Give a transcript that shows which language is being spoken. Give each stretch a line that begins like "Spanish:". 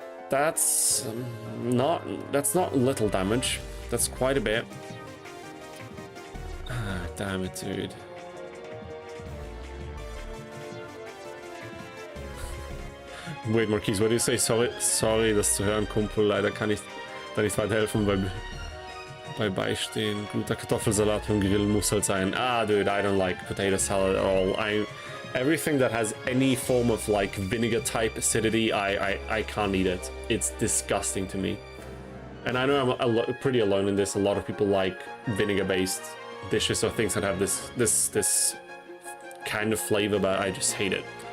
English: That's not little damage. That's quite a bit. Ah, damn it, dude. Wait, Marquise, what do you say?
German: Sorry, das zu hören, Kumpel. Leider kann ich da nicht weiterhelfen bei Beistehen. Guter Kartoffelsalat vom Grillen muss halt sein.
English: Ah, dude, I don't like potato salad at all. Everything that has any form of like vinegar type acidity, I can't eat it. It's disgusting to me. And I know I'm pretty alone in this. A lot of people like vinegar-based dishes or things that have this kind of flavor, but I just hate it.